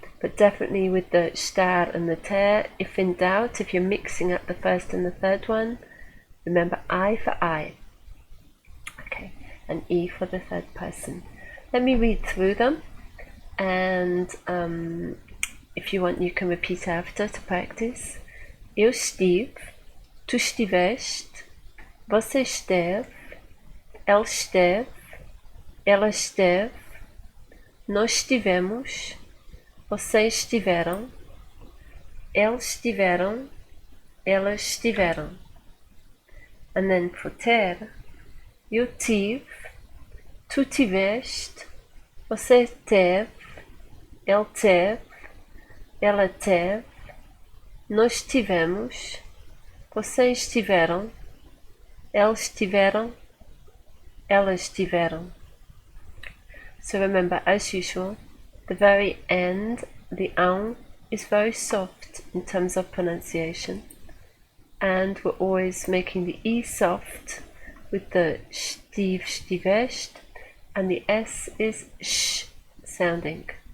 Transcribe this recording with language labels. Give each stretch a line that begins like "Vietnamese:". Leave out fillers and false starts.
English: But definitely with the estar and the ter, if in doubt, if you're mixing up the first and the third one, remember I for I. Okay, and E for the third person. Let me read through them, and if you want you can repeat after to practice.
Portuguese: Eu estive, tu estiveste, você esteve, ele esteve, ela esteve, nós estivemos, vocês estiveram, eles estiveram, elas estiveram.
English: And then for ter,
Portuguese: eu tive, tu tiveste, você teve, ele teve, ela teve, nós tivemos, vocês tiveram, eles tiveram, elas tiveram.
English: So remember, as usual, the very end, the ão, is very soft in terms of pronunciation, and we're always making the E soft with the estive, estiveste, and the S is sh sounding.